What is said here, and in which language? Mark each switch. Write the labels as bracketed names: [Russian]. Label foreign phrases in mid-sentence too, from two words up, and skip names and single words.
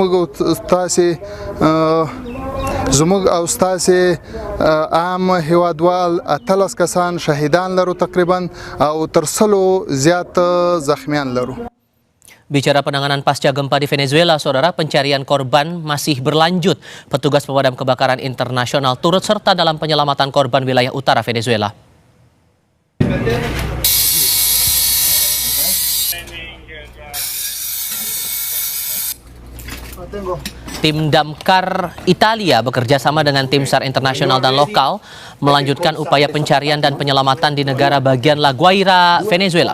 [Pashto] زموږ او ستاسې عام هیوادوال 13 کسان شهیدان لرو تقریبا او تر 100 زیات زخمیان لرو. [Indonesian] Bicara penanganan pasca gempa di Venezuela, saudara, pencarian korban masih berlanjut. Petugas pemadam kebakaran internasional turut serta dalam penyelamatan korban wilayah utara Venezuela. Tim damkar Italia bekerja sama dengan tim SAR internasional dan lokal melanjutkan upaya pencarian dan penyelamatan di negara bagian La Guaira, Venezuela.